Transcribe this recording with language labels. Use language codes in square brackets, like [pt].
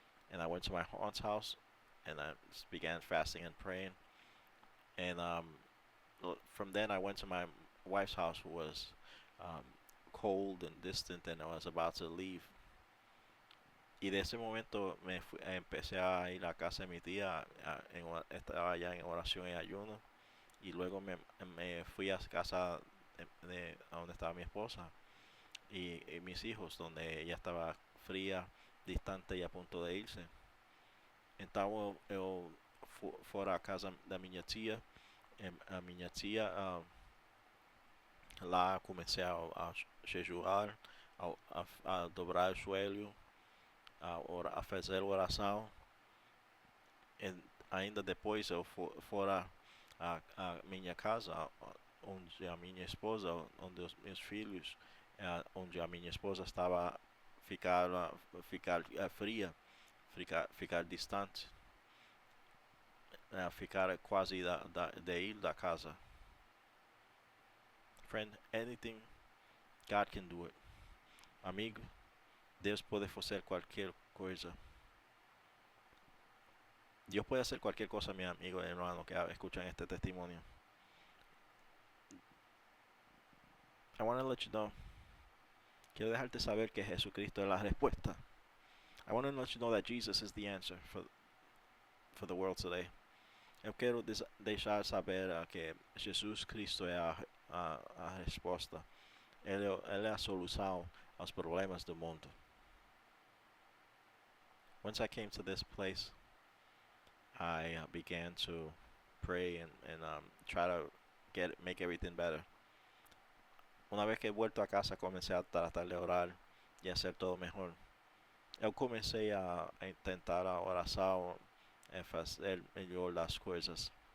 [en] And I went to my aunt's house, and I just began fasting and praying. And from then I went to my wife's house, who was cold and distant, and I was about to leave. [es] Y de ese momento empecé a ir a casa de mi tía, estaba allá en oración y ayuno, y luego me fui a casa a donde estaba mi esposa y mis hijos, donde ella estaba fría, distante y a punto de irse. [pt] Então eu fora a casa da minha tia, a minha tia lá comecei a jejuar, a dobrar o joelho, a fazer oração. E ainda depois eu fora a minha casa, onde a minha esposa, onde os meus filhos, onde a minha esposa estava ficar ficar fria, ficar distante, ficar quase de ir da casa. [en] Friend, anything, God can do it. [pt] Amigo, Deus pode fazer qualquer coisa. [es] Dios puede hacer cualquier cosa, mi amigo y hermano que escuchan este testimonio. [en] I want to let you know. [es] Quiero dejarte saber que Jesucristo es la respuesta. [en] I want to let you know that Jesus is the answer for the world today. [pt] Eu quero deixar saber que Jesus Cristo é a resposta. Ele é a solução aos problemas do mundo. [en] Once I came to this place, I began to pray and try to make everything better. [es] Una vez que he vuelto a casa, comencé a tratar de orar y hacer todo mejor. [pt] Eu comecei a intentar a oração e fazer melhor as coisas.